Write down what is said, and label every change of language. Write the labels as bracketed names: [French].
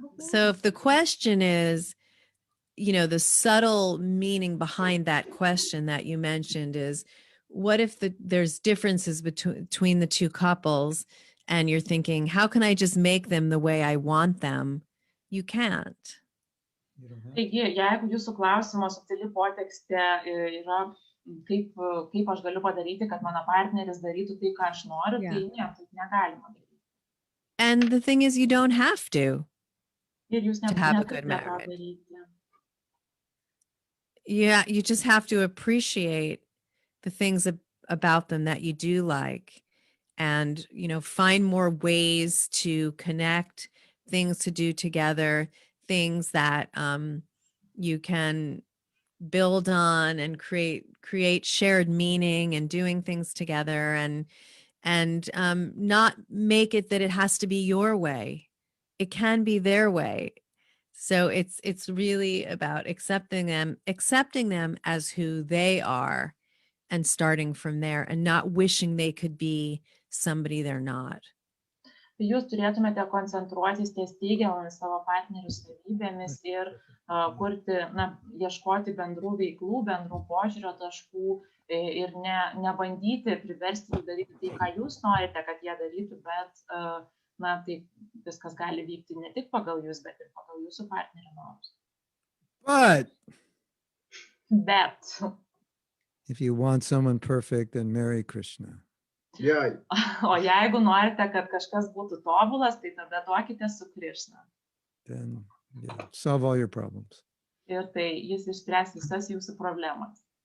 [English] So if the question is, you know, the subtle meaning behind that question that you mentioned is, what if there's differences between the two couples and you're thinking, how can I just make them the way I want them? You can't. [Lithuanian] Taigi, jeigu jūsų klausimo subtili potekstė yra, kaip aš galiu padaryti, kad mano partneris darytų tai, ką aš noriu, tai ne, taip negalima daryti. [English] And the thing is, you don't have to. [Lithuanian] Ir jūs [English] have a good [Lithuanian] neturite to [English] marriage. [Lithuanian] daryti. [English] Yeah, you just have to appreciate the things about them that you do like, and, you know, find more ways to connect, things to do together, things that you can build on and create shared meaning and doing things together, and not make it that it has to be your way. It can be their way. So it's really about accepting them as who they are, and starting from there, and not wishing they could be somebody they're not. [Lithuanian] Jūs turėtumėte koncentruotis ties teigiamomis savo partnerių savybėmis ir kurti, ieškoti bendrų veiklų, bendrų požiūrio taškų ir nebandyti priversti jų daryti tai, ką jūs norite, kad jie darytų, bet tai viskas gali vykti ne tik pagal jūs, bet ir pagal jūsų partnerio norus. Bet [English] if you want someone perfect, then marry Krishna. Yeah. [Lithuanian] O jeigu norite, kad kažkas būtų tobulas, tai tada tuokite su Krishna. [English] Then solve all your problems. [Lithuanian] Ir tai jis išspręs visas jūsų problemas.